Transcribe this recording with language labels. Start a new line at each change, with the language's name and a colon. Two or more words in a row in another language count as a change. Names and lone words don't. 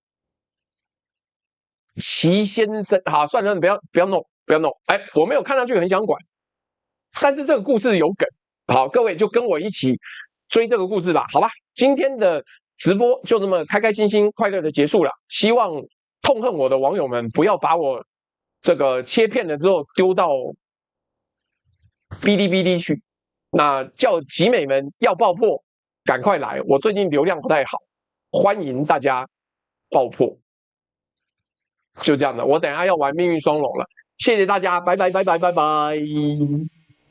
Chinese: 齊先生，好，算了，不要弄。哎，我没有看上去很想管，但是这个故事有梗。好，各位就跟我一起追這個故事吧，好吧？今天的直播就這麼開開心心、快樂的結束了。希望痛恨我的網友們不要把我這個切片了之後丟到嗶哩嗶哩去。那叫集美們要爆破，趕快來！我最近流量不太好，歡迎大家爆破。就這樣的，我等一下要玩命運雙龍了，謝謝大家，拜拜。